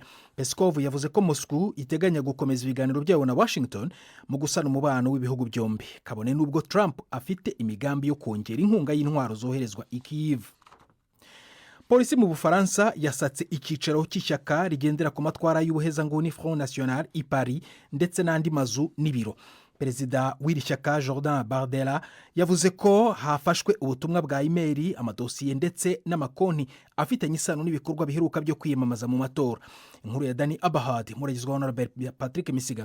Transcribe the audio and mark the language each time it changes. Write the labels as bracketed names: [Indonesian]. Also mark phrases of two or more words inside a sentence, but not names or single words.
[Kinyarwanda] Peskov yavuze ko Moscow iteganya gukomeza ibiganiro byayo na Washington mu gusana umubano w'ibihugu byombi, kabone n'ubwo Trump afite imigambi yo kongera inkunga y'intwaro zoherezwa i Kyiv. Polisi mu Bufaransa yasatse icyicaro cy'ishyaka rigendera ku matwara y'ubuhezanguni Front National i Paris ndetse n'andi mazu n'ibiro. Perezida w'iri shyaka Jordan Bardella yavuze ko hafashwe ubutumwa bwa imeri, amadosiye ndetse n'amakonti afitanye isano n'ibikorwa biheruka byo kwiyamamaza mu matora. Inkuru ya Dani Abahad muragezwaho na Patrick Misigaro.